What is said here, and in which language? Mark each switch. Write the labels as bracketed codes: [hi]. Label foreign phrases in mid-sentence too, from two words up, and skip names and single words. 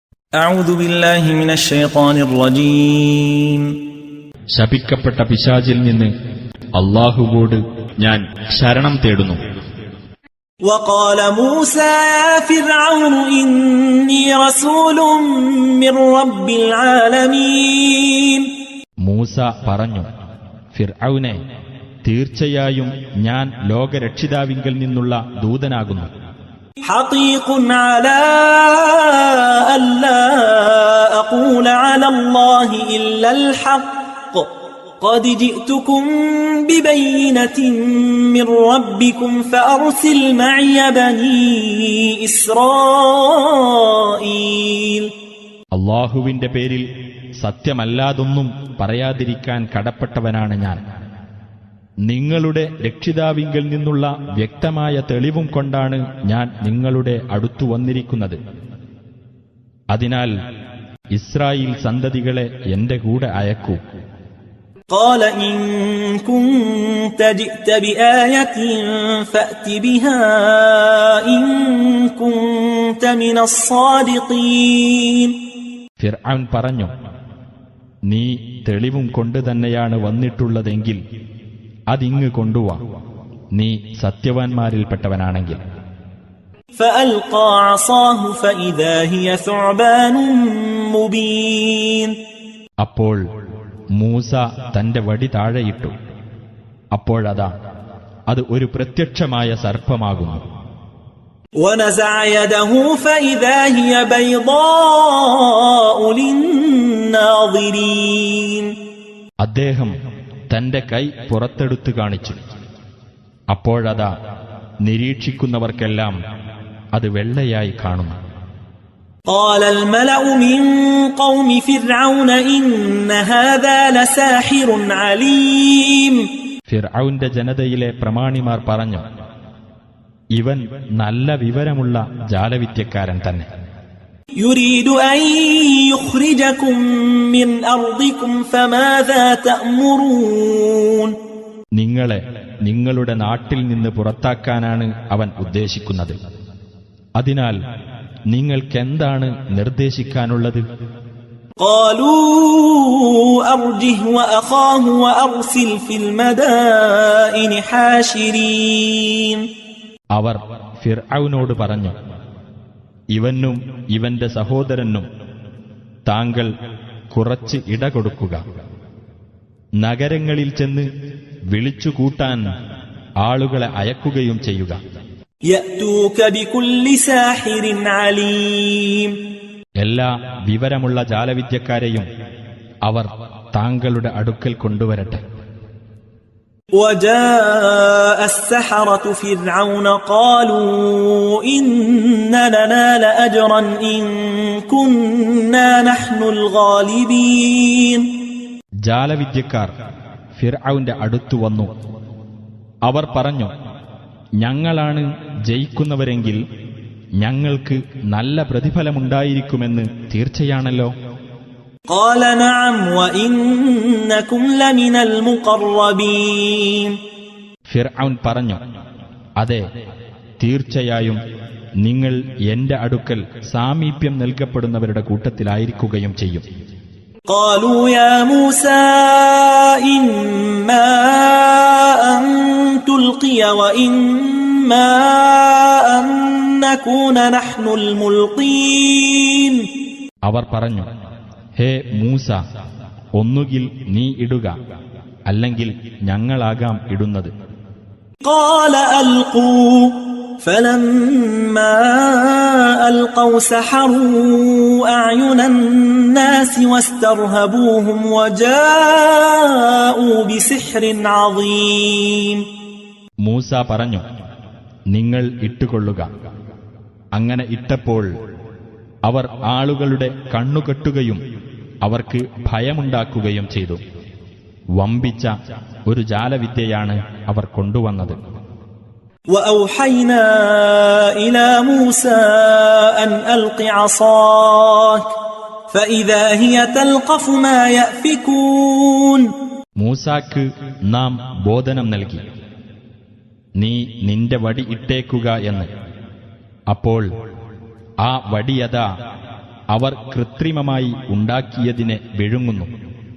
[ar] أعوذ بالله من الشيطان الرجيم [ml] ശപിക്കപ്പെട്ട പിശാചിൽ നിന്ന് അല്ലാഹുവോട് ഞാൻ ശരണം തേടുന്നു. [ar] وقال موسى يا فرعون إني رسول من رب العالمين [ml] മൂസ പറഞ്ഞു, ഫിർഔനെ, തീർച്ചയായും ഞാൻ ലോകരക്ഷിതാവിങ്കൽ നിന്നുള്ള ദൂതനാകുന്നു. [ar] حقيق على ألا أقول على الله إلا الحق قد جئتكم ببينة من ربكم فأرسل معي بني إسرائيل. [ml] അല്ലാഹുവിന്റെ പേരിൽ സത്യമല്ലാതൊന്നും പറയാതിരിക്കാൻ കടപ്പെട്ടവനാണ് ഞാൻ. നിങ്ങളുടെ രക്ഷിതാവിങ്കൽ നിന്നുള്ള വ്യക്തമായ തെളിവും കൊണ്ടാണ് ഞാൻ നിങ്ങളുടെ അടുത്തു വന്നിരിക്കുന്നത്. അതിനാൽ ഇസ്രായേൽ സന്തതികളെ എന്റെ കൂടെ അയക്കൂ. [ar] قال إن كنت جئت بآية فأت بها إن كنت من الصادقين. [ml] ഫിർഔൻ പറഞ്ഞു, നീ തെളിവും കൊണ്ട് തന്നെയാണ് വന്നിട്ടുള്ളതെങ്കിൽ അതിങ്ങ് കൊണ്ടുവാ, നീ സത്യവാൻമാരിൽപ്പെട്ടവനാണെങ്കിൽ. [ar] فألقى عصاه فإذا هي ثعبان مبين. [ml] അപ്പോൾ മൂസ തന്റെ വടി താഴെയിട്ടു. അപ്പോഴതാ അത് ഒരു പ്രത്യക്ഷമായ സർപ്പമാകുന്നു. [ar] ونزع يده فإذا هي بيضاء للناظرين. [ml] അദ്ദേഹം തന്റെ കൈ പുറത്തെടുത്തു കാണിച്ചു. അപ്പോഴതാ നിരീക്ഷിക്കുന്നവർക്കെല്ലാം അത് വെള്ളയായി കാണുന്നു. [ar] قال الملأ من قوم فرعون إن هذا لساحر عليم. [ml] ഫിർഔന്റെ ജനതയിലെ പ്രമാണിമാർ പറഞ്ഞു, ഇവൻ നല്ല വിവരമുള്ള ജാലവിദ്യക്കാരൻ തന്നെ. [ar] يريد أن يخرجكم من أرضكم فماذا تأمرون. [ml] നിങ്ങളെ നിങ്ങളുടെ നാട്ടിൽ നിന്ന് പുറത്താക്കാനാണ് അവൻ ഉദ്ദേശിക്കുന്നത്. അതിനാൽ നിങ്ങൾക്കെന്താണ് നിർദ്ദേശിക്കാനുള്ളത്? [ar] قالوا أرجه وأخاه وأرسل في المدائن حاشرين. [ml] അവർ ഫിർഔനോട് പറഞ്ഞു, ഇവനും ഇവന്റെ സഹോദരനും താങ്കൾ കുറച്ച് ഇട കൊടുക്കുക. നഗരങ്ങളിൽ ചെന്ന് വിളിച്ചുകൂട്ടാൻ ആളുകളെ അയക്കുകയും ചെയ്യുക. [ar] يأتوك بكل ساحر عليم. [ml] എല്ലാ വിവരമുള്ള ജാലവിദ്യക്കാരെയും അവർ താങ്കളുടെ അടുക്കൽ കൊണ്ടുവരട്ടെ. [ar] وجاء السحرة فرعون قالوا إن لنا لأجرا إن كنا نحن الغالبين. [ml] ജാലവിദ്യക്കാർ ഫിർഔന്റെ അടുത്തു വന്നു. അവർ പറഞ്ഞു, ഞങ്ങളാണ് ജയിക്കുന്നവരെങ്കിൽ ഞങ്ങൾക്ക് നല്ല പ്രതിഫലമുണ്ടായിരിക്കുമെന്ന് തീർച്ചയാണല്ലോ. [ar] قال نعم وإنكم لمن المقربين. [ml] ഫിർഔൻ പറഞ്ഞു, അതെ, തീർച്ചയായും നിങ്ങൾ എന്റെ അടുക്കൽ സാമീപ്യം നൽകപ്പെടുന്നവരുടെ കൂട്ടത്തിലായിരിക്കുകയും ചെയ്യും. [ar] قالوا يا موسى إما أن تلقي وإما أن نكون نحن الملقين. [ml] അവർ പറഞ്ഞു, ഹേ മൂസ, ഒന്നുകിൽ നീ ഇടുക, അല്ലെങ്കിൽ ഞങ്ങളാകാം ഇടുന്നത്. [ar] قال ألقوا فلما ألقوا سحروا أعين الناس واسترهبوهم وجاءوا بسحر عظيم. [ml] മൂസ പറഞ്ഞു, നിങ്ങൾ ഇട്ടുകൊള്ളുക. അങ്ങനെ ഇട്ടപ്പോൾ അവർ ആളുകളുടെ കണ്ണുകെട്ടുകയും അവർക്ക് ഭയമുണ്ടാക്കുകയും ചെയ്തു. വമ്പിച്ച ഒരു ജാലവിദ്യയാണ് അവർ കൊണ്ടുവന്നത്. [ar] وأوحينا إلى موسى أن ألق عصاك فإذا هي تلقف ما يأفكون. [ml] മൂസാക്ക് നാം ബോധനം നൽകി, നീ നിന്റെ വടി ഇട്ടേക്കുക എന്ന്. അപ്പോൾ ആ വടിയതാ അവർ കൃത്രിമമായി ഉണ്ടാക്കിയതിനെ വിഴുങ്ങുന്നു.